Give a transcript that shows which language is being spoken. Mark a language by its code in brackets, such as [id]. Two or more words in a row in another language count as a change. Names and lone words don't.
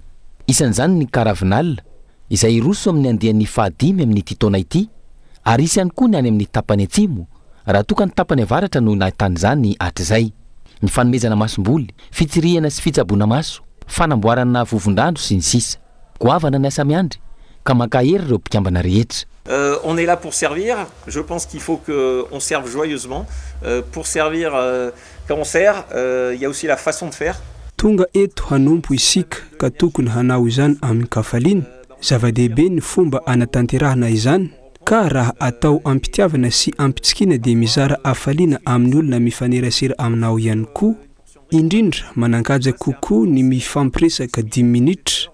[mg] Isan'izany ny Caravinal izay roso amin'ny andian'ny fahadimy amin'ity taona ity ary isy ihany koa ny any amin'ny tapany atsimo raha toka ny tapany avaratra no nahitany izany hatr'izay. Ny fanomezana masomboly, fitsirihana sy fitsaboana maso, fanamboarana vovon-drandro sy ny sisa. Goavana ny asa miandry ka makahery ireo mpikambana rehetra. [fr] On est là pour servir. Je pense qu'il faut qu'on serve joyeusement. Pour servir, quand on sert, il y a aussi la façon de faire. [mg] Tonga eto hanompo isika ka tokony hanao izany amin'ny kafaliana. Zava-dehibe ny fomba anatanterahana izany ka raha atao ampitiavana sy ampitsikina dia mizara afaliana amin'ny olona mifanerasera aminao ihany koa. Indrindra manankajy kokoa ny mifampiresaka 10 minitra.